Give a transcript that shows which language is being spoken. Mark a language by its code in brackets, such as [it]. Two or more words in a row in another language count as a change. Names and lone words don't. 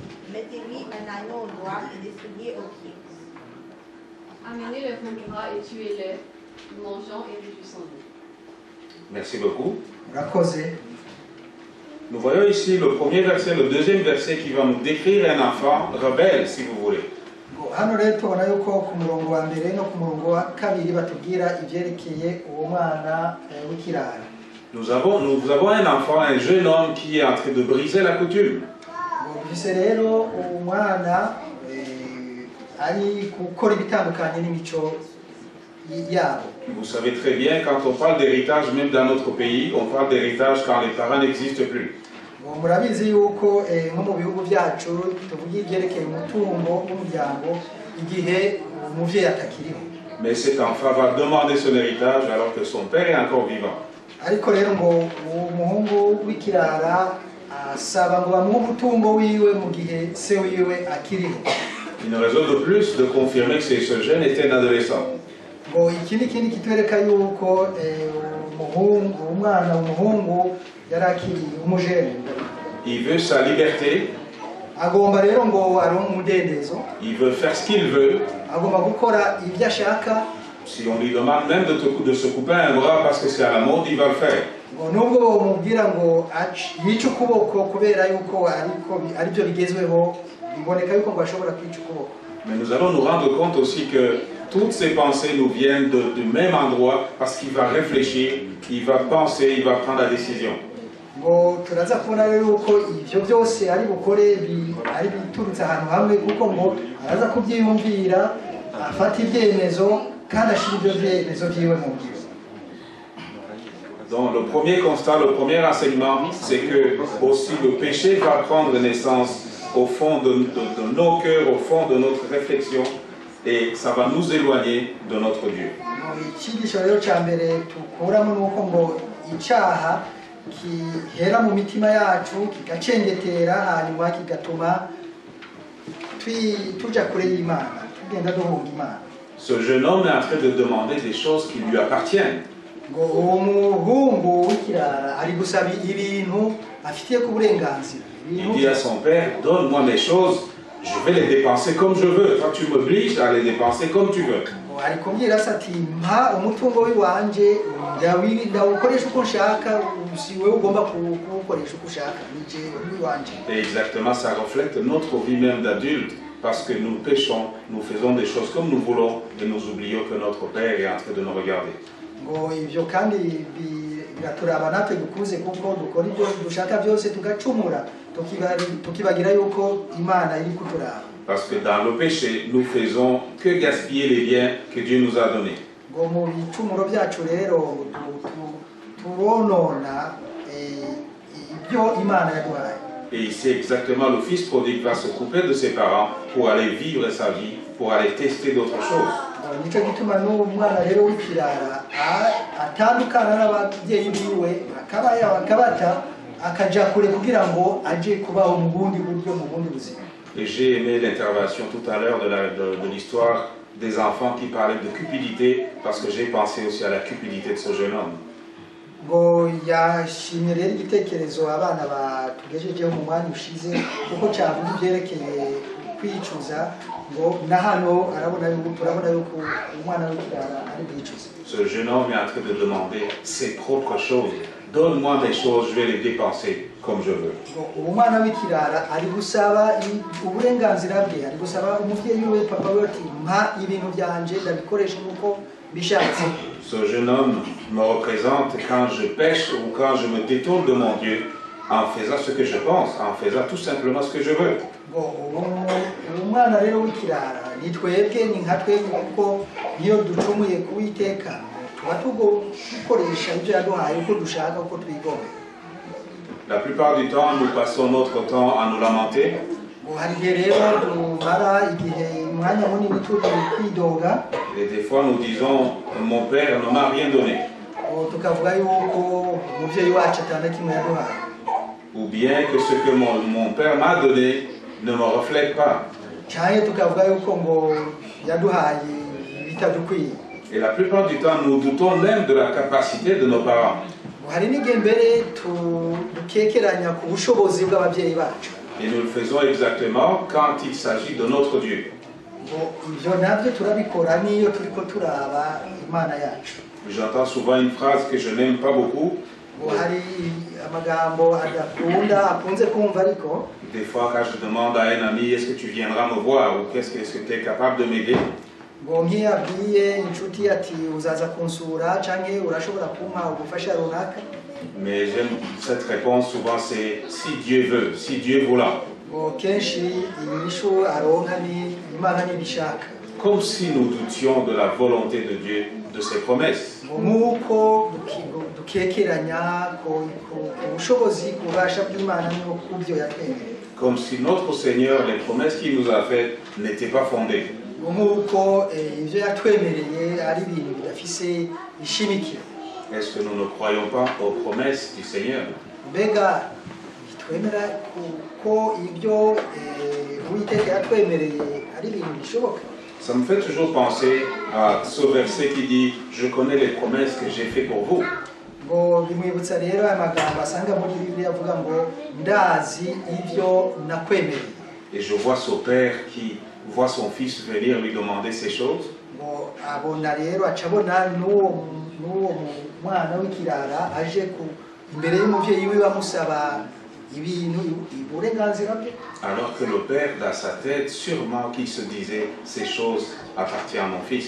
[fr] Mettez-lui un anneau au doigt et des souliers aux pieds. Amenez le veau gras et tuez-le, mangeons et réjouissons-nous. Merci beaucoup. [rn] Rakoze. [fr] Nous voyons ici le premier verset, le deuxième verset qui va nous décrire un enfant rebelle, si vous voulez. [rn] hano rero tubona yuko ku murongo wa mbere no ku murongo wa kabiri batubwira ivyerekeye uwo mwana w'ikirara. [fr] Nous avons un enfant, un jeune homme qui est en train de briser la coutume. [rn] Bise rero umwana ari gukora ibitandukanye n'imico yabo. [fr] Vous savez très bien, quand on parle d'héritage, même dans notre pays, on parle d'héritage quand les parents n'existent plus. [rn] Murabizi yuko nko mu bihugu byacu tuvuga ibyerekeye umutungo w'umuryango igihe umuvyeyi atakiriho. [fr] Mais cet enfant va demander son héritage alors que son père est encore vivant. [rn] ariko rero ngo uwo muhungu w'ikirara asaba ngo bamuhe umutungo wiwe mu gihe se wiwe akiriho. [fr] Une raison de plus de confirmer que ce jeune était un adolescent. [rn] Ngo iki ni ikindi kitwereka yuko umwana w'umuhungu yari akiri umujene. [fr] Il veut sa liberté. [rn] Agomba rero ngo aronke umudendezo. [fr] Il veut faire ce qu'il veut. [rn] Agomba gukora ibyo ashaka. [fr] Si on lui demande même de se couper un bras parce que c'est à la mode, il va le faire. [rn] Ngo nubwo bamubwira ngo yice ukuboko kubera yuko ari byo bigezweho, biboneka yuko ngo ashobora kwica ukuboko. [fr] Mais nous allons nous rendre compte aussi que toutes ces pensées nous viennent du même endroit parce qu'il va réfléchir, il va penser, il va prendre la décision. [rn] Ngo turaza kubona rero yuko ivyo byose ari bukore ari biturutse ahantu hamwe kuko ngo araza kubyiyumvira afata ibyemezo kandi ashira ibyo byemezo byiwe mu ngiro. [fr] Donc le premier constat, le premier enseignement, c'est que aussi le péché va prendre naissance au fond de nos cœurs, au fond de notre réflexion, et ça va nous éloigner de notre Dieu. [rn] Icyigisho rero cya mbere tukuramo nuko ngo icyaha kihera mu mitima yacu kigacengetera hanyuma kigatuma tuja kure y'Imana, tugenda duhunga Imana. [fr] Ce jeune homme est en train de demander des choses qui lui appartiennent. [rn] Ngo uwo muhungu w'ikirara ari gusaba ibintu afitiye ku burenganzira. [fr] Il dit à son père, donne-moi mes choses, je vais les dépenser comme je veux. Toi, tu m'obliges à les dépenser comme tu veux. [rn] Ari kubwira se ati mpa umutungo w'iwanje ndawukoresha uko nshaka, si wewe ugomba kuwukoresha uko ushaka, ni jewe w'iwanje. [fr] Et exactement, ça reflète notre vie même d'adulte, parce que nous péchons, nous faisons des choses comme nous voulons, et nous oublions que notre Père est en train de nous regarder. [rn] Ngo ivyo kandi biraturaba natwe dukuze kuko dukora ibyo dushaka byose tugacumura tukibagira yuko Imana iri kuturaba. [fr] Parce que dans le péché, nous faisons que gaspiller les biens que Dieu nous a donnés. [rn] Ngo mu bicumuro byacu rero turonona ibyo Imana yaduhaye. [fr] Et ici exactement, le fils prodigue va se couper de ses parents pour aller vivre sa vie, pour aller tester d'autres choses. [rn] Nico gituma n'umwana rero w'ikirara atandukana n'ababyeyi biwe akabata akaja kure kugira ngo aje kubaho mu bundi buryo, mu bundi buzima. [fr] Et j'ai aimé l'intervention tout à l'heure de l'histoire des enfants qui parlaient de cupidité, parce que j'ai pensé aussi à la cupidité de ce jeune homme. [rn] Ngo yashimye rero igitekerezo abana batugejejeho mu mwanya ushize kuko cyavuga ibyerekeye kwicuza, ngo na hano turabona yuko umwana w'ikirara ari bwicuza. [fr] Ce jeune homme est en train de demander ses propres choses. Donne-moi mes choses, je vais les dépenser comme je veux. [rn] Uwo mwana w'ikirara ari gusaba uburenganzira bwe, ari gusaba umuvyeyi we papa we ati mpa ibintu byanje ndabikoresha nuko bishatse. [fr] Ce jeune homme me représente quand je pêche ou quand je me détourne de mon Dieu en faisant ce que je pense, en faisant tout simplement ce que je veux. [rn] Umwana rero w'ikirara ni twebwe, ni nka twebwe kuko niyo ducumuye kuwiteka tuba tugokoresha ibyo yaduhaye uko dushaka uko twigomba. [fr] La plupart du temps, nous passons notre temps à nous lamenter. Et des fois, nous disons, mon père ne m'a rien donné. Ou bien que ce que mon père m'a donné ne me reflète pas. Et la plupart du temps, nous doutons même de la capacité de nos parents. [rn] Hari n'igihe mbere dukekeranya ku bushobozi bw'ababyeyi bacu. [fr] Et nous le faisons exactement quand il s'agit de notre Dieu. [rn] Ibyo nabyo turabikora niyo turiko turaba Imana yacu. [fr] J'entends souvent une phrase que je n'aime pas beaucoup. [rn] Hari amagambo adakunda akunze kumva ariko. [fr] Des fois quand je demande à un ami, est-ce que tu viendras me voir ou qu'est-ce que tu es capable de m'aider? [rn] Ngo nkiyabwiye inshuti ati uzaza kunsura canke urashobora kumpa ubufasha runaka. [fr] Mais j'aime cette réponse souvent, c'est si Dieu veut, si Dieu voula. [rn] Ngo kenshi inyishu aronka ni Imana nibishaka. [fr] Comme si nous doutions de la volonté de Dieu, de ses promesses. [rn] Nk'uko dukekeranya ku bushobozi kubasha bw'Imana no kubyo yatwemereye. [fr] Comme si notre Seigneur, les promesses qu'il nous a faites n'étaient pas fondées. [rn] nk'uko ibyo yatwemereye ari ibintu bidafise ishimikiro. [fr] Est-ce que nous ne croyons pas aux promesses du Seigneur? [rn] Mbega twemera ko ibyo Uwiteka yatwemereye ari ibintu bishoboka? [fr] Ça me fait toujours penser à ce verset qui dit « Je connais les promesses que j'ai faites pour vous ». [rn] Ngo bimwibutsa rero aya magambo asanga muri Bibiliya avuga ngo ndazi ibyo nakwemereye. [fr] Et je vois ce père qui voit son fils venir lui demander ces choses. [rn] Ngo abona rero acabona n'uwo mwana w'ikirara aje imbere y'umuvyeyi wiwe amusaba ibintu uburenganzira bwe. [fr] Alors que le père dans sa tête sûrement qu'il se disait ces choses appartiennent à mon fils.